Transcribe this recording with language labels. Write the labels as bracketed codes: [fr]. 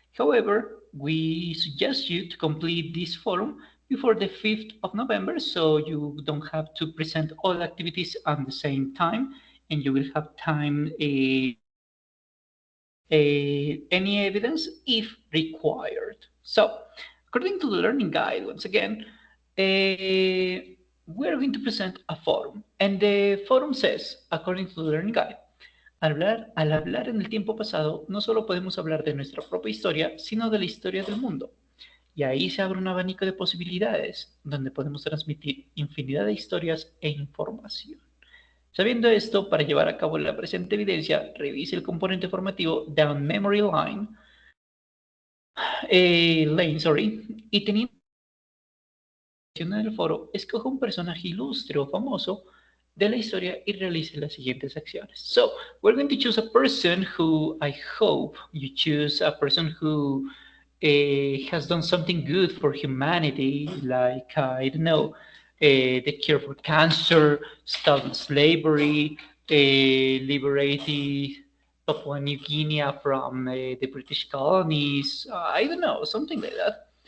[en] However, we suggest you to complete this forum before the 5th of November so you don't have to present all activities at the same time and you will have time any evidence if required. So, according to the learning guide, once again, we're going to present a forum. And the forum says, according to the learning guide, [es] al hablar en el tiempo pasado, no solo podemos hablar de nuestra propia historia, sino de la historia del mundo. Y ahí se abre un abanico de posibilidades, donde podemos transmitir infinidad de historias e información. Sabiendo esto, para llevar a cabo la presente evidencia, revise el componente formativo Down Memory Lane, y teniendo en el foro, escoja un personaje ilustre o famoso de la historia y realice las siguientes acciones. [en] So, we're going to choose a person who I hope you choose a person who has done something good for humanity, like, I don't know, the cure for cancer, stopped slavery, liberated Papua New Guinea from the British colonies, I don't know, something like that.